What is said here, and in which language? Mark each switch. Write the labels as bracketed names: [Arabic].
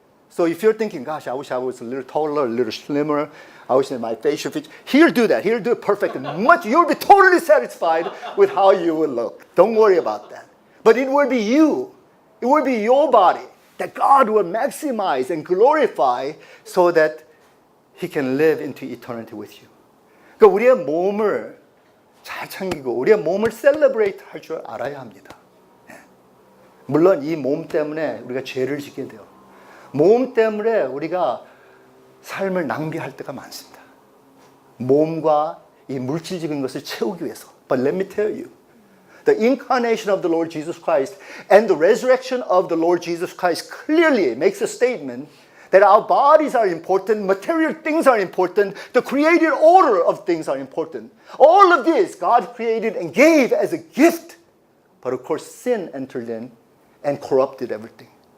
[English] So if you're thinking, gosh, I wish I was a little taller, a little slimmer, I wish that my facial features, he'll do that. He'll do it perfect. You'll be totally satisfied with how you will look. Don't worry about that. But it will be you. It will be your body that God will maximize and glorify so that He can live into eternity with you. [Korean] 그러니까 우리의 몸을 잘 챙기고 우리의 몸을 셀러브레이트 할 줄 알아야 합니다. 물론 이 몸 때문에 우리가 죄를 짓게 돼요. 몸 때문에 우리가 삶을 낭비할 때가 많습니다. 몸과 이 물질적인 것을 채우기 위해서. [English] But let me tell you, the incarnation of the Lord Jesus Christ and the resurrection of the Lord Jesus Christ clearly makes a statement that our bodies are important, material things are important, the created order of things are important. All of this God created and gave as a gift. But of course, sin entered in and corrupted everything.